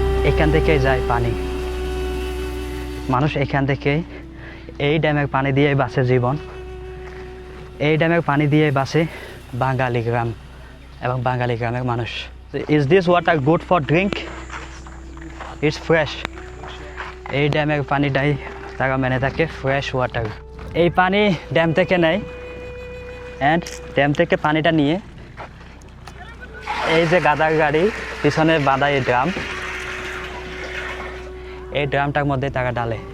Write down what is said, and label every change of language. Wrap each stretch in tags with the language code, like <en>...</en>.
<bn>এখান থেকে যায় পানি, মানুষ এখান থেকে এই ড্যামের পানি দিয়ে বাঁচে জীবন। এই ড্যামের পানি দিয়ে বাঁচে বাঙালি গ্রাম এবং বাঙালি গ্রামের মানুষ।</bn> <en>Is this water good for drink? It's fresh.</en> <bn>এই ড্যামের পানিটাই তারা মেনে থাকে ফ্রেশ ওয়াটার। এই পানি ড্যাম থেকে নেয় অ্যান্ড ড্যাম থেকে পানিটা নিয়ে এই যে গাদার গাড়ি পিছনে বাঁধা এই ড্রাম, এই ড্রামটার মধ্যে তারা ডালে।</bn>